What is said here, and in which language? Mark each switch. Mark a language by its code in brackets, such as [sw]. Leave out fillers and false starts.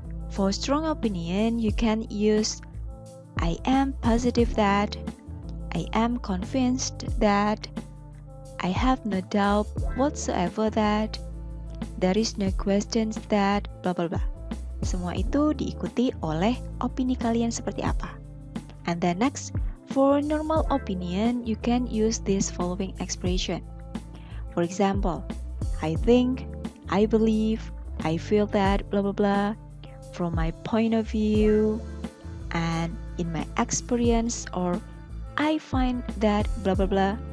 [en] For strong opinion, you can use I am positive that, I am convinced that, I have no doubt whatsoever that, there is no questions that, blah blah blah. [id] Semua itu diikuti oleh opini kalian seperti apa. [en] And then next, for normal opinion, you can use this following expression. For example, I think, I believe, I feel that, blah blah blah, from my point of view, and in my experience, or I find that, blah blah blah.